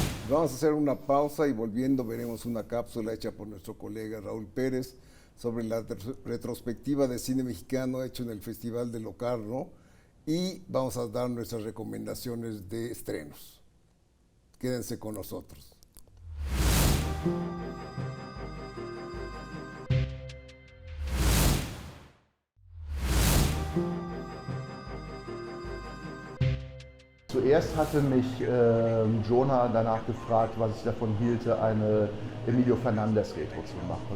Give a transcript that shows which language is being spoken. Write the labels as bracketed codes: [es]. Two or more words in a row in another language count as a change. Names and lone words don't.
[es] Vamos a hacer una pausa y volviendo veremos una cápsula hecha por nuestro colega Raúl Pérez sobre la retrospectiva de cine mexicano hecho en el Festival de Locarno y vamos a dar nuestras recomendaciones de estrenos. Quédense con nosotros. [de] Zuerst hatte mich Jonah danach gefragt, was ich davon hielte, eine Emilio Fernandez Retro zu machen.